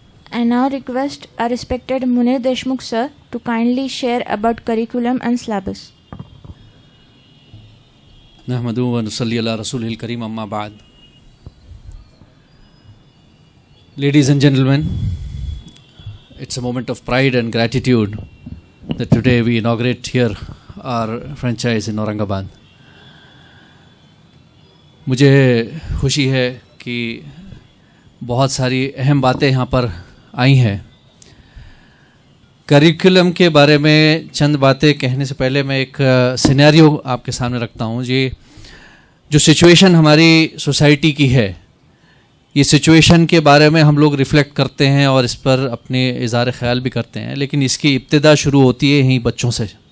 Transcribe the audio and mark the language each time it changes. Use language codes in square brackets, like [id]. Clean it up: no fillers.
[en] I now request our respected Munir Deshmukh sir to kindly share about curriculum and syllabus. [ar] नहमदुहु व नुसल्ली अला रसूलिल करीम अम्मा बाद। [en] Ladies and gentlemen, it's a moment of pride and gratitude that today we inaugurate here our franchise in Aurangabad. [hi] मुझे खुशी है कि बहुत सारी अहम बातें यहाँ पर आई हैं। करिकुलम के बारे में चंद बातें कहने से पहले मैं एक सिनेरियो आपके सामने रखता हूँ। ये जो सिचुएशन हमारी सोसाइटी की है, ये सिचुएशन के बारे में हम लोग रिफ़्लेक्ट करते हैं और इस पर अपने इज़हार ख़याल भी करते हैं, लेकिन इसकी इब्तिदा शुरू होती है यहीं बच्चों से।